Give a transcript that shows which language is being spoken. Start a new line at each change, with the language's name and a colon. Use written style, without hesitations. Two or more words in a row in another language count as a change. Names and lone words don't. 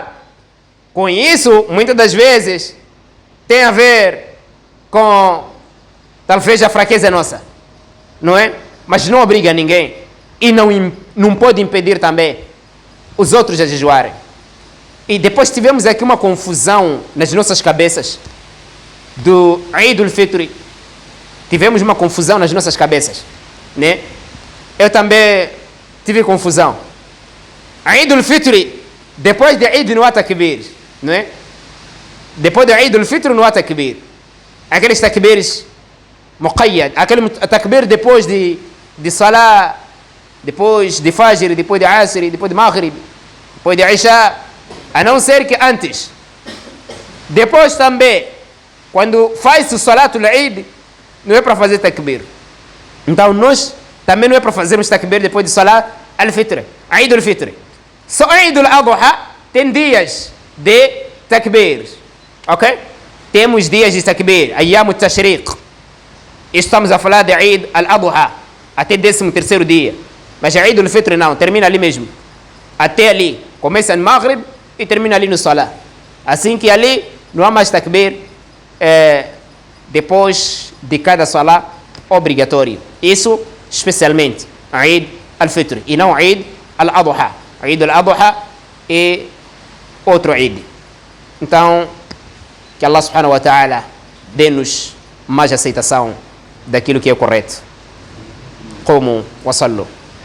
Portuguese: Com isso, muitas das vezes, tem a ver com talvez a fraqueza nossa, não é? Mas não obriga ninguém e não pode impedir também os outros a jejuarem. E depois tivemos aqui uma confusão nas nossas cabeças do Eid al-Fitr. Tivemos uma confusão nas nossas cabeças, né? Eu também tive confusão. Eid al-Fitr, depois de Eid no Takbir, não é? Depois de Eid al-Fitr no Takbir, aqueles takbirs muqayyad, aquele takbir depois de Salah, depois de Fajr, depois de Asr, depois de Maghrib, depois de Isha, a não ser que antes. Depois também, quando faz o
Arabic: صلاة العيد,
Portuguese: não é para fazer takbir. Então nós também não é para fazermos takbir depois de
Arabic: صلاة الفطر,
Portuguese: Eid al-Fitr. Só Eid al-Adha tem dias de takbir, ok? Temos dias de takbir,
Arabic: أيام التشريق.
Portuguese: Estamos a falar de Eid al-Adha, até 13º dia. Mas Eid al-Fitr não, termina ali mesmo. Até ali, começa no Maghrib e termina ali no Salah. Assim que ali não há mais takbir depois de cada Salah obrigatório. Isso especialmente Eid al-Fitr e não Eid al-Adha. Eid al-Adha é outro Eid. Então, que Allah
Arabic: سبحانه وتعالى
Portuguese: dê-nos mais aceitação daquilo que é correto. Como wa sallu.